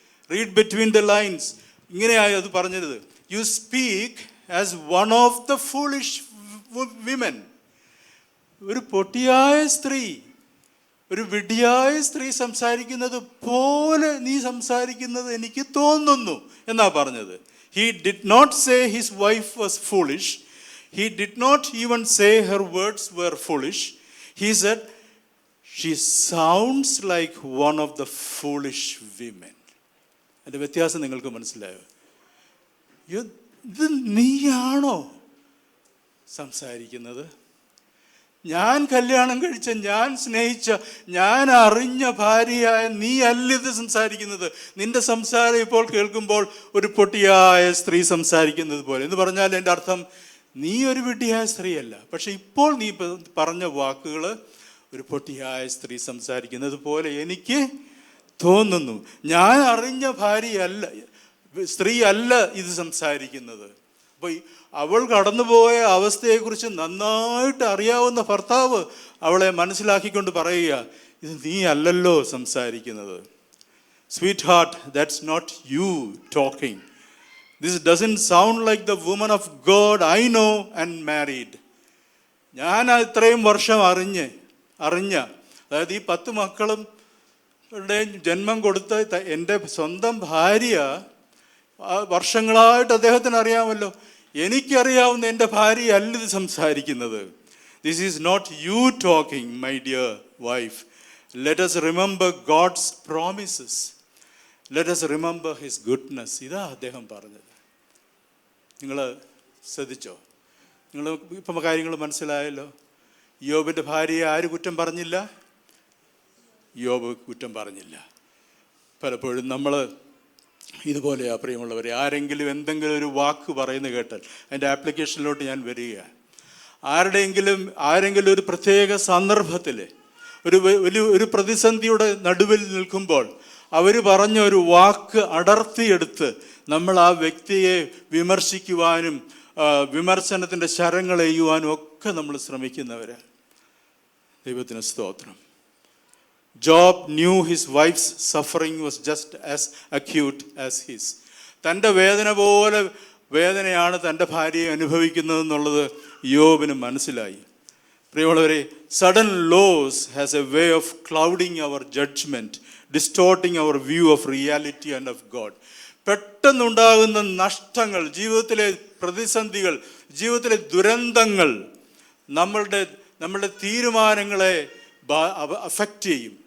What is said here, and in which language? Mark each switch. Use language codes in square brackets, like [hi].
[en] Read between the lines. [ml] ഇങ്ങനെയായി അത് പറഞ്ഞത്. [en] You speak as one of the foolish women. [ml] ഒരു പൊട്ടിയായ സ്ത്രീ, ഒരു വിഡ്ഢിയായ സ്ത്രീ സംസാരിക്കുന്നത് പോലെ നീ സംസാരിക്കുന്നത് എനിക്ക് തോന്നുന്നു എന്നാ പറഞ്ഞത്. [en] He did not say his wife was foolish. He did not even say her words were foolish. He said, she sounds like one of the foolish women. [ml] അതിൻ്റെ വ്യത്യാസം നിങ്ങൾക്ക് മനസ്സിലായോ? ഇത് നീയാണോ സംസാരിക്കുന്നത്? ഞാൻ കല്യാണം കഴിച്ച, ഞാൻ സ്നേഹിച്ച, ഞാൻ അറിഞ്ഞ ഭാര്യയായ നീ അല്ല ഇത് സംസാരിക്കുന്നത്. നിന്റെ സംസാരം ഇപ്പോൾ കേൾക്കുമ്പോൾ ഒരു പൊട്ടിയായ സ്ത്രീ സംസാരിക്കുന്നത് പോലെ. എന്ന് പറഞ്ഞാൽ എൻ്റെ അർത്ഥം, നീ ഒരു വിഡ്ഢിയായ സ്ത്രീയല്ല, പക്ഷെ ഇപ്പോൾ നീ പറഞ്ഞ വാക്കുകൾ ഒരു പൊട്ടിയായ സ്ത്രീ സംസാരിക്കുന്നത് പോലെ എനിക്ക് തോന്നുന്നു. ഞാൻ അറിഞ്ഞ ഭാര്യയല്ല, സ്ത്രീ അല്ല ഇത് സംസാരിക്കുന്നത്. അപ്പോൾ അവൾ കടന്നുപോയ അവസ്ഥയെക്കുറിച്ച് നന്നായിട്ട് അറിയാവുന്ന ഭർത്താവ് അവളെ മനസ്സിലാക്കിക്കൊണ്ട് പറയുക, ഇത് നീ അല്ലല്ലോ സംസാരിക്കുന്നത്. [en] Sweetheart, that's not you talking. This doesn't sound like the woman of God I know and married. [ml] ഞാൻ ഇത്രയും വർഷം അറിഞ്ഞ അതായത് ഈ 10 മക്കളും ജന്മം കൊടുത്ത എൻ്റെ സ്വന്തം ഭാര്യ വർഷങ്ങളായിട്ട് അദ്ദേഹത്തിന് അറിയാമല്ലോ. എനിക്കറിയാവുന്ന എൻ്റെ ഭാര്യ അല്ല ഇത് സംസാരിക്കുന്നത്. [en] This is not you talking, my dear wife. Let us remember God's promises. Let us remember his goodness. [ml] ഇതാ അദ്ദേഹം പറഞ്ഞത്. നിങ്ങൾ ശ്രദ്ധിച്ചോ? നിങ്ങൾ ഇപ്പം കാര്യങ്ങൾ മനസ്സിലായല്ലോ. ഇയ്യോബിൻ്റെ ഭാര്യയെ ആര് കുറ്റം പറഞ്ഞില്ല? യോബ് കുറ്റം പറഞ്ഞില്ല. പലപ്പോഴും നമ്മൾ ഇതുപോലെയാ പ്രിയമുള്ളവരെ, ആരെങ്കിലും എന്തെങ്കിലും ഒരു വാക്ക് പറയുന്നത് കേട്ടാൽ അതിൻ്റെ ആപ്ലിക്കേഷനിലോട്ട് ഞാൻ വരികയാണ്. ആരെങ്കിലും ഒരു പ്രത്യേക സന്ദർഭത്തിൽ ഒരു പ്രതിസന്ധിയുടെ നടുവിൽ നിൽക്കുമ്പോൾ അവർ പറഞ്ഞ ഒരു വാക്ക് അടർത്തിയെടുത്ത് നമ്മൾ ആ വ്യക്തിയെ വിമർശിക്കുവാനും വിമർശനത്തിൻ്റെ ശരങ്ങൾ എയ്യുവാനും ഒക്കെ നമ്മൾ ശ്രമിക്കുന്നവരാണ്. ദൈവത്തിന് സ്തോത്രം. [en] Job knew his wife's suffering was just as acute as his. [ml] തൻ്റെ വേദന പോലെ വേദനയാണ് തൻ്റെ ഭാര്യയെ അനുഭവിക്കുന്നതെന്നുള്ളത് യോബിന് മനസ്സിലായി. പ്രിയമുള്ളവരെ, [en] Sudden loss has a way of clouding our judgement, distorting our view of reality and of God. [ml] പെട്ടെന്നുണ്ടാകുന്ന നഷ്ടങ്ങൾ, ജീവിതത്തിലെ പ്രതിസന്ധികൾ, ജീവിതത്തിലെ ദുരന്തങ്ങൾ നമ്മളുടെ തീരുമാനങ്ങളെ അഫക്റ്റ് ചെയ്യും.